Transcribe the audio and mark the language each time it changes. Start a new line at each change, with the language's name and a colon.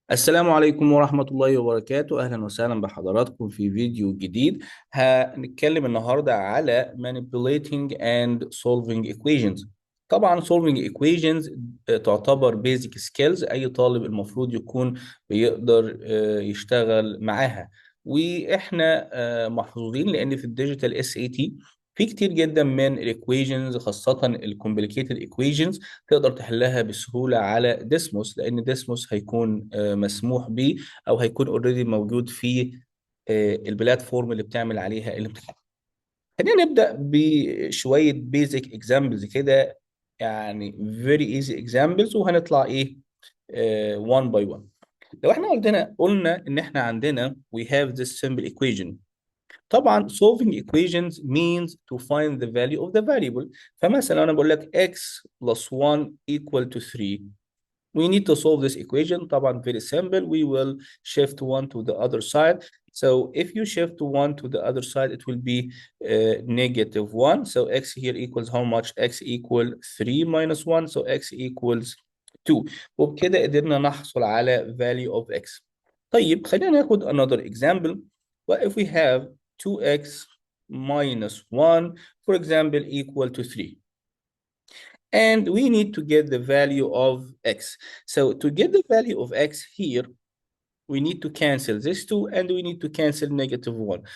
Arabic: السلام عليكم ورحمة الله وبركاته. أهلا وسهلا بحضراتكم في فيديو جديد. هنتكلم النهاردة على
English: manipulating and solving equations.
Arabic: طبعا
English: solving equations
Arabic: تعتبر
English: basic skills
Arabic: أي طالب المفروض يكون بيقدر يشتغل معاها. وإحنا محظوظين لأن في الديجيتال اس اي تي في كتير جدا من الايكويشنز، خاصة الكومبليكيتد ايكويشنز تقدر تحلها بسهولة على ديسموس، لأن ديسموس هيكون مسموح به أو هيكون اوريدي موجود في البلاتفورم اللي بتعمل عليها الامتحان. خلينا نبدأ بشوية
English: basic examples
Arabic: كده، يعني
English: very easy examples،
Arabic: وهنطلع ايه
English: one by one.
Arabic: لو احنا قلنا ان احنا عندنا
English: we have this simple equation. طبعا solving equations means to find the value of the variable.
Arabic: فمثلا انا بقول لك
English: x plus 1 equal to 3. We need to solve this equation. طبعا very simple. We will shift 1 to the other side. So if you shift 1 to the other side, it will be negative 1. So x here equals how much? X equal 3 minus 1. So x equals 2.
Arabic: وبكده قدرنا نحصل على
English: value of x.
Arabic: طيب خلينا ناخد
English: another example. What if we have 2x minus 1, for example, equal to 3? And we need to get the value of x. So to get the value of x here, we need to cancel this 2 and we need to cancel negative 1.